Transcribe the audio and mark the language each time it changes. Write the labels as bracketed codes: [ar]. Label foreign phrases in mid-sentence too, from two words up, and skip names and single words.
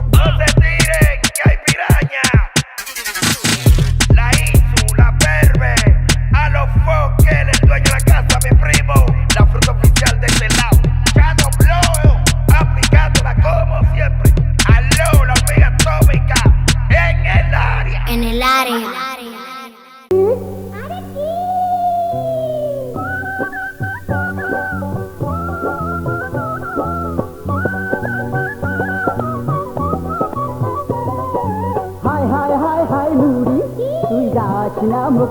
[es] No se tiren, que hay piraña. La Isu, la Perve, a los Fokker, el dueño de la casa, mi primo, la fruta oficial de este lado. Chano Blow, aplicándola como siempre. Aló, la amiga atómica, en el área. En el área. [bn] হাই হাই হাই হাই নুরি তুই যাস না মুখ